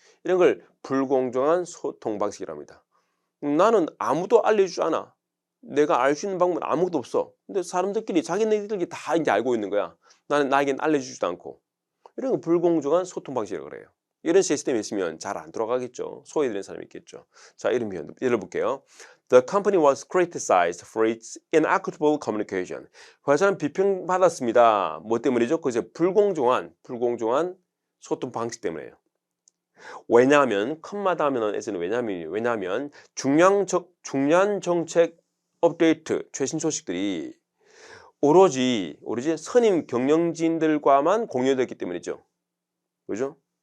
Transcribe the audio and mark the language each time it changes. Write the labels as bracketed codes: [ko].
[ko] 이런 걸 불공정한 소통 방식이라고 합니다. 나는 아무도 알려주지 않아. 내가 알 수 있는 방법은 아무것도 없어. 근데 사람들끼리 자기네들끼리 다 이제 알고 있는 거야. 나에겐 알려주지도 않고. 이런 건 불공정한 소통 방식이라고 그래요. 이런 시스템이 있으면 잘 안 돌아가겠죠. 소외되는 사람이 있겠죠. 자, 이런 표현 열어볼게요. [en] The company was criticized for its inequitable communication. [ko] 회사는 비평받았습니다. 뭐 때문이죠? 그저 불공정한 소통 방식 때문에요. 왜냐하면 컴마다 하면은 왜냐하면 중요한 정책 업데이트 최신 소식들이 오로지 선임 경영진들과만 공유됐기 때문이죠. 그죠?